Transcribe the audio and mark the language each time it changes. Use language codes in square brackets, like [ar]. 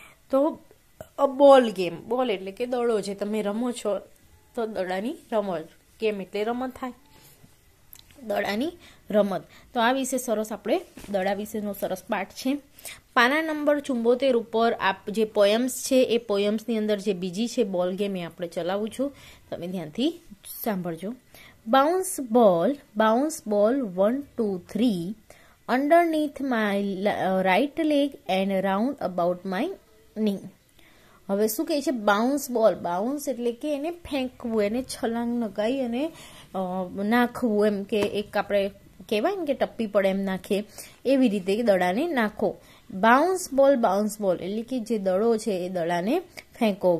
[gu] તો બોલ ગેમ, બોલ એટલે કે દડો છે, તમે રમો છો તો દડાની રમત, ગેમ એટલે રમત થાય, દડાની રમત. તો આ વિશે સરસ આપણે દડા વિશેનો સરસ પાઠ છે. પાના નંબર 74 ઉપર જે પોયમ્સ છે એ પોયમ્સની અંદર જે બીજી છે બોલ ગેમ એ આપણે ચલાવું છું, તમે ધ્યાનથી સાંભળજો. [en] Bounce ball 1 2 3 underneath my right leg and round about my knee. [gu] હવે શું કહે છે? બાઉન્સ બોલ, બાઉન્સ એટલે કે એને ફેંકવું, એને છલાંગ લગાવી અને નાખવું, એમ કે એક આપણે કહેવાય ને કે ટપ્પી પડે એમ નાખે, એવી રીતે દડાને નાખો. બાઉન્સ બોલ એટલે કે જે દડો છે એ દડાને ફેંકો.